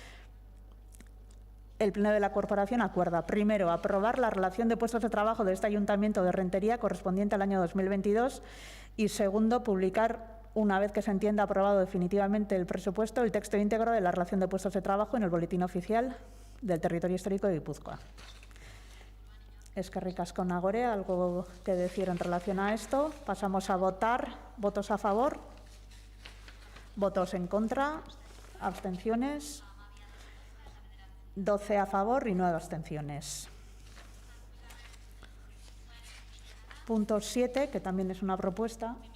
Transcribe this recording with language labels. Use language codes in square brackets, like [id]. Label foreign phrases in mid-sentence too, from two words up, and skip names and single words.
[es] el Pleno de la Corporación acuerda: primero, aprobar la relación de puestos de trabajo de este Ayuntamiento de Rentería correspondiente al año 2022 y segundo, publicar, una vez que se entienda aprobado definitivamente el presupuesto, el texto íntegro de la relación de puestos de trabajo en el Boletín Oficial del Territorio Histórico de Guipúzcoa. [eu] Eskerrik asko, Nagore. [es] ¿Algo que decir en relación a esto? Pasamos a votar. ¿Votos a favor? ¿Votos en contra? ¿Abstenciones? 12 a favor y 9 abstenciones. Punto 7, que también es una propuesta.